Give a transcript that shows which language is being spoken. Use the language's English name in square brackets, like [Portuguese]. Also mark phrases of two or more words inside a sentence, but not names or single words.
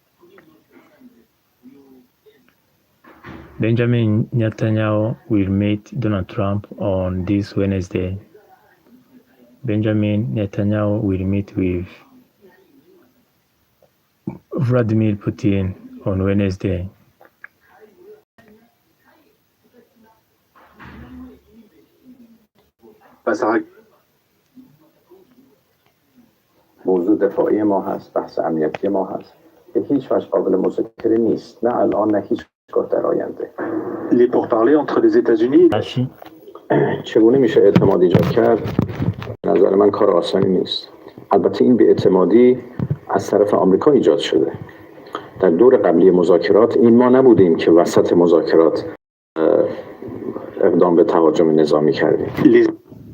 [English] Benjamin Netanyahu will meet Donald Trump on this Wednesday. Benjamin Netanyahu will meet with Vladimir Putin on Wednesday. [Persian] موضوع دفاعی ما هست، بحث امنیتی ما هست که هیچ وجه قابل مذاکره نیست، نه الان نه هیچگاه در آینده. [French] Les pourparlers entre les États-Unis. [Persian] چگونه میشه اعتماد ایجاد کرد؟ نظر من کار آسانی نیست. البته این بی‌اعتمادی از طرف آمریکا ایجاد شده. در دور قبلی مذاکرات این ما نبودیم که وسط مذاکرات اقدام به تهاجم نظامی کردیم.